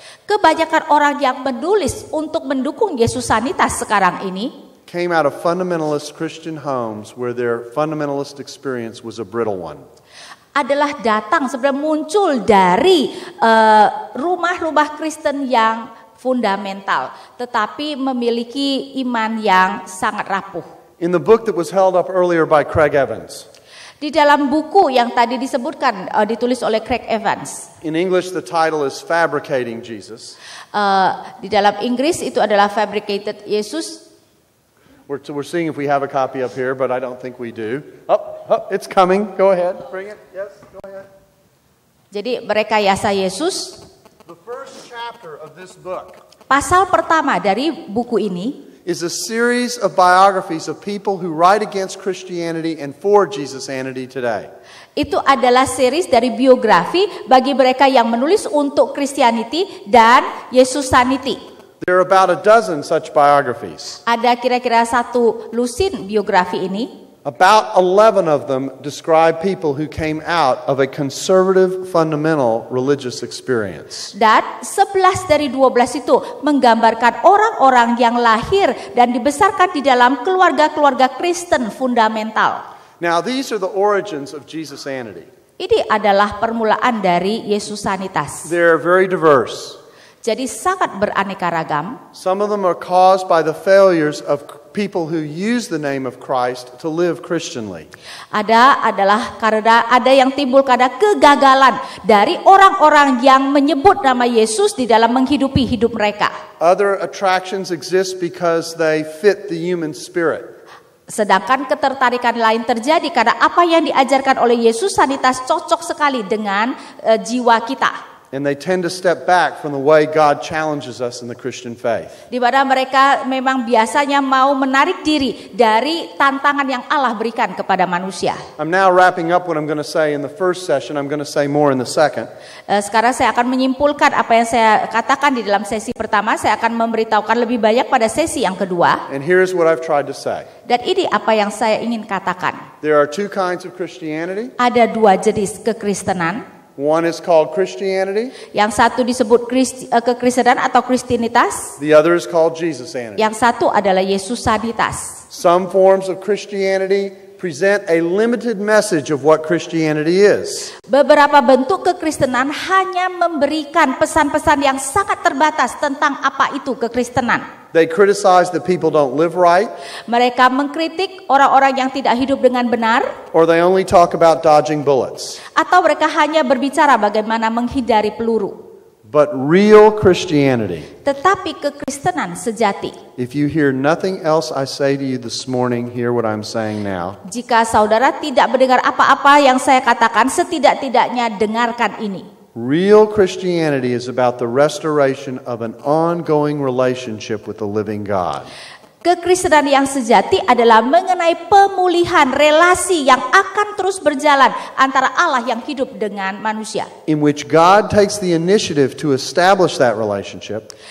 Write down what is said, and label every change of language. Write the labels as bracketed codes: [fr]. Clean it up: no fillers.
[id] Kebanyakan orang yang menulis untuk mendukung Yesusanitas sekarang ini [en] came out of fundamentalist Christian homes where their fundamentalist experience was a brittle one. [id] adalah datang sebenarnya muncul dari rumah-rumah Kristen yang fundamental, tetapi memiliki iman yang sangat rapuh. [en] In the book that was held up earlier by Craig Evans, [id] Di dalam buku yang tadi disebutkan ditulis oleh Craig Evans. [en] in English the title is Fabricating Jesus. [id] Di dalam Inggris itu adalah Fabricated Jesus. [en] We're seeing if we have a copy up here, but I don't think we do. It's coming. Go ahead. Bring it. Yes, go ahead. [id] Jadi merekayasa Yesus. [en] The first chapter of this book [id] Pasal pertama dari buku ini [en] is a series of biographies of people who write against Christianity and for Jesus-anity today. [id] itu adalah series dari biografi bagi mereka yang menulis untuk Christianity dan Yesusanity. [en] There are about a dozen such biographies. [id] Ada kira-kira 1 lusin biografi ini. [en] About 11 of them describe people who came out of a conservative, fundamental religious experience. [id] Dan 11 dari 12 itu menggambarkan orang-orang yang lahir dan dibesarkan di dalam keluarga-keluarga Kristen fundamental. [en] Now, these are the origins of Jesus-anity. [id] Ini adalah permulaan dari Yesusanitas. [en] They're very diverse. [id] Jadi sangat beraneka ragam. [en] Some of them are caused by the failures of people who use the name of Christ to live Christianly. [id] Adalah karena ada yang timbul karena kegagalan dari orang-orang yang menyebut nama Yesus di dalam menghidupi hidup mereka. [en] Other attractions exist because they fit the human spirit. [id] Sedangkan ketertarikan lain terjadi karena apa yang diajarkan oleh Yesus Sanitas cocok sekali dengan jiwa kita. [en] And they tend to step back from the way God challenges us in the Christian faith. [id] Di mana mereka memang biasanya mau menarik diri dari tantangan yang Allah berikan kepada manusia. [en] I'm now wrapping up what I'm going to say in the first session. I'm going to say more in the second. [id] Sekarang saya akan menyimpulkan apa yang saya katakan di dalam sesi pertama. Saya akan memberitahukan lebih banyak pada sesi yang kedua. [en] And here's what I've tried to say. [id] Dan ini apa yang saya ingin katakan. [en] There are two kinds of Christianity. [id] Ada dua jenis kekristenan. [en] One is called Christianity. [id] Yang satu disebut kekristenan atau Kristinitas. [en] The other is called Jesusanity. [id] Yang satu adalah Yesusanitas. [en] Some forms of Christianity present a limited message of what Christianity is. [id] Beberapa bentuk kekristenan hanya memberikan pesan-pesan yang sangat terbatas tentang apa itu kekristenan. [en] They criticize that people don't live right. [id] Mereka mengkritik orang-orang yang tidak hidup dengan benar. [en] Or they only talk about dodging bullets. [id] Atau mereka hanya berbicara bagaimana menghindari peluru. [en] But real Christianity. [id] Tetapi kekristenan sejati. [en] If you hear nothing else I say to you this morning, hear what I'm saying now. [id] Jika saudara tidak mendengar apa-apa yang saya katakan, setidak-tidaknya dengarkan ini. [en] Real Christianity is about the restoration of an ongoing relationship with the living God. [id] Kekristenan yang sejati adalah mengenai pemulihan relasi yang akan terus berjalan antara Allah yang hidup dengan manusia. [en] In which God takes the initiative to establish that relationship.